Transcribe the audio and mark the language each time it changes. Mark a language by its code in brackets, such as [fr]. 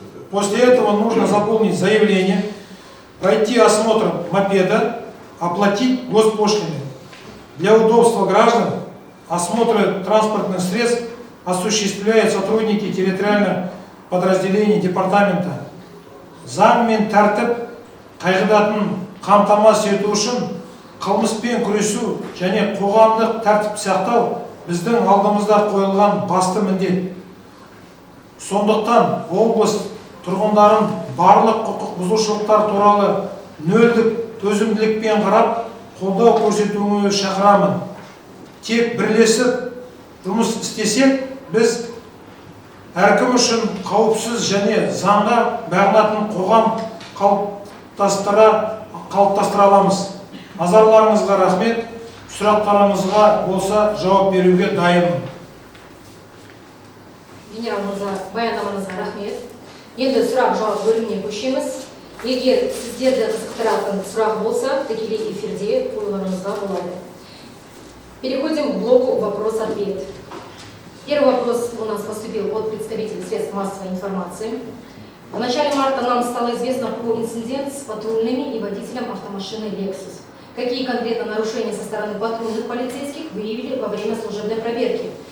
[ru] После этого нужно заполнить заявление, пройти осмотр мопеда, оплатить госпошлины. Для удобства граждан осмотры транспортных средств осуществляют сотрудники территориальных подразделений департамента. [kk] Заң мен тәртіп қағидатын қамтамасыз ету үшін қылмыспен күресу және қоғамдық тәртіп сақтау біздің алдымызда қойылған басты міндет. Сондықтан облыс тұрғындарын барлық құқық бұзушылықтар туралы нөлдік төзімділікпен қарап, қолдау көрсетуіңізді шақырамын. Тек бірлесіп жұмыс істесек, біз әркім үшін қауіпсіз және заңға бағынатын қоғам қалыптастыра аламыз. Назарларыңызға рахмет. Сұрақтарыңызға болса жауап беруге дайынмын. Генералымызға, баяндамаңызға рахмет. Енді сұрақ-жауап бөліміне көшеміз. Егер сіздерді қызықтыратын сұрақ болса, тікелей эфирде қоюларыңызға болады. [ru] Переходим к блоку вопрос-ответ. Первый вопрос у нас поступил от представителей средств массовой информации. В начале марта нам стало известно про инцидент с патрульными и водителем автомашины Lexus. Какие конкретно нарушения со стороны патрульных полицейских выявили во время служебной проверки?